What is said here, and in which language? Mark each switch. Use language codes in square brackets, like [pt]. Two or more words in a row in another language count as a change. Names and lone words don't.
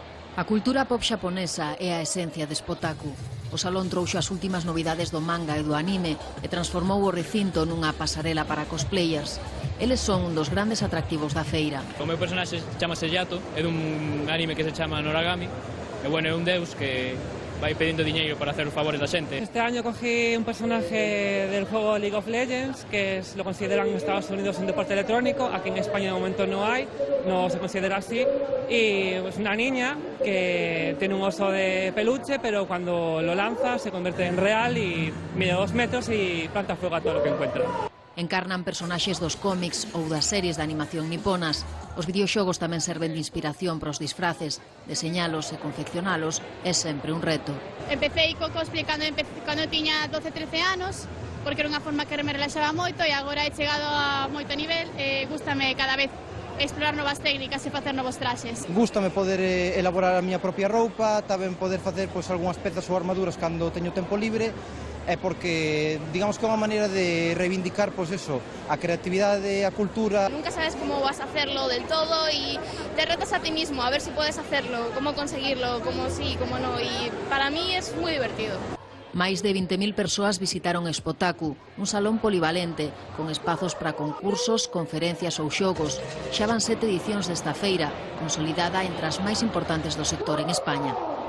[gl] A cultura pop xaponesa é a esencia de Spotaku. O salón trouxo as últimas novidades do manga e do anime e transformou o recinto nunha pasarela para cosplayers. Eles son un dos grandes atractivos da feira. O meu personaxe chamase Yato, é dun anime que se chama Noragami, e bueno, é un deus que vai pedindo diñeiro para hacer os favores da xente. [es] Este año cogí un personaje del juego League of Legends, que lo consideran en Estados Unidos un deporte electrónico. Aquí en España de momento no hay, no se considera así. Y es una niña que tiene un oso de peluche, pero cuando lo lanza se convierte en real y mide 2 metros y planta fuego a todo lo que encuentra. [gl] Encarnan personaxes dos cómics ou das series de animación niponas. Os videoxogos tamén serven de inspiración para os disfraces. Deseñalos e confeccionalos é sempre un reto. Empecé co cosplay cando tiña 12-13 anos, porque era unha forma que me relaxaba moito e agora he chegado a moito nivel e gústame cada vez explorar novas técnicas e facer novos traxes. Gústame poder elaborar a miña propia roupa, tamén poder facer algunhas pezas ou armaduras cando teño tempo libre, é porque, digamos que é unha maneira de reivindicar, a creatividade, a cultura. [es] Nunca sabes cómo vas a hacerlo del todo y te retas a ti mismo a ver si puedes hacerlo, cómo conseguirlo, cómo sí, cómo no, y para mí es muy divertido. [gl] Máis de 20.000 persoas visitaron Spotaku, un salón polivalente, con espazos para concursos, conferencias ou xogos. Xa van 7 edicións desta feira, consolidada entre as máis importantes do sector en España.